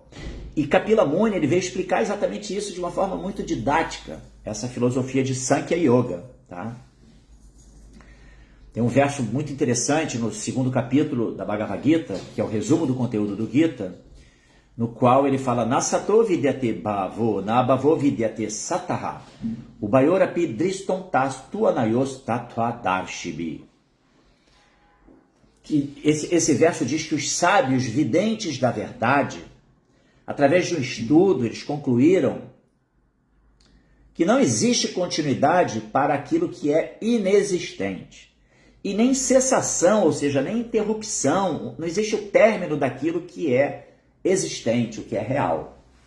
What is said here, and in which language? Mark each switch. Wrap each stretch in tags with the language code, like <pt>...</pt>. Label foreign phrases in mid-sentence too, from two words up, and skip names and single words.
<pt>E Kapila Muni, ele veio explicar exatamente isso de uma forma muito didática, essa filosofia de</pt> <sa>Sankhya Yoga,</sa> <pt>tá? Tem um verso muito interessante no 2º capítulo da Bhagavad Gita, que é o resumo do conteúdo do Gita, no qual ele fala:</pt> <sa>Nasato vidyate bhavo, nabhavo vidyate sataha, ubayorapi driston tas tuanayos tatva darshibi.</sa> <pt>Que esse verso diz que os sábios videntes da verdade, através de um estudo, eles concluíram que não existe continuidade para aquilo que é inexistente. E nem cessação, ou seja, nem interrupção, não existe o término daquilo que é existente, o que é real.</pt>